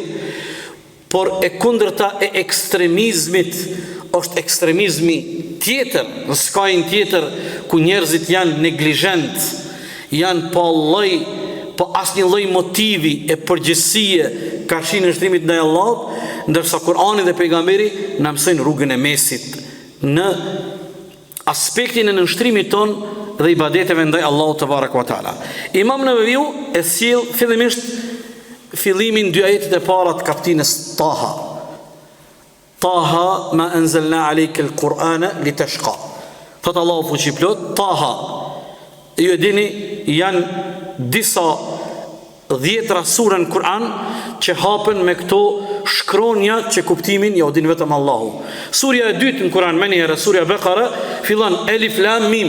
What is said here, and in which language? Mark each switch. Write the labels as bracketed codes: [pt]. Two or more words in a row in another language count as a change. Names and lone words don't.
[sq] por e kundërta e ekstremizmit është ekstremizmi tjetër, në skajin tjetër ku njerëzit janë neglizhent, janë pa lloj, pa asnjë lloj motivi e përgjegjësie karshi në shtrimit ndaj Allahut, ndërsa Kurani dhe pejgamberi na mësojnë rrugën e mesit në aspektin e nënshtrimit ton dhe ibadeteve ndaj Allahut [ar] تبارك وتعالى. [sq] Imam Neveviu e sjell fillimisht fillimin 2 ajetet e para të kapitullit Taha. [ar] طه ما أنزلنا عليك القرآن لتشقى. [sq] Thot Allahu fuqiplot, Taha. Ju e dini, janë disa 10 sura në Kur'an që hapen me këto shkronja që kuptimin ja u din vetëm Allahu. Surja e dytë në Kur'an, me njëherë, surja Bekara, fillon Elif Lam Mim.